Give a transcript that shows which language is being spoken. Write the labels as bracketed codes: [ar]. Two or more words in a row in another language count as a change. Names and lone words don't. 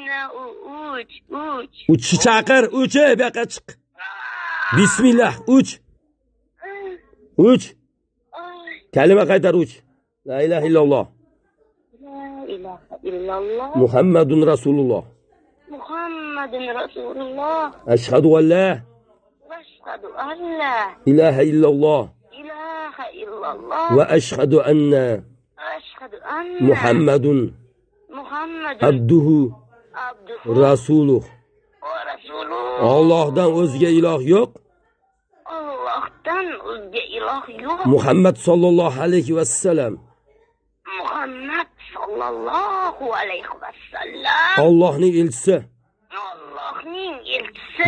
[uz] 3 chaqir. 3 bu yoqqa chiq. Bismillah. 3. 3. Kalima qaytar 3. [ar] لا إله إلا الله. لا إله إلا الله. محمد رسول الله. محمد رسول الله. أشهد أن لا أشهد أن لا إله إلا الله إله إلا الله. وأشهد أن أشهد أن محمدا عبده abduhu rasuluh. ورسوله. [uz] Allohdan o'zga iloh yo'q. Allohdan o'zga iloh yo'q. [ar] محمد صلى الله عليه وسلم محمد صلى الله عليه وسلم [uz] Allohning elchisi Allohning elchisi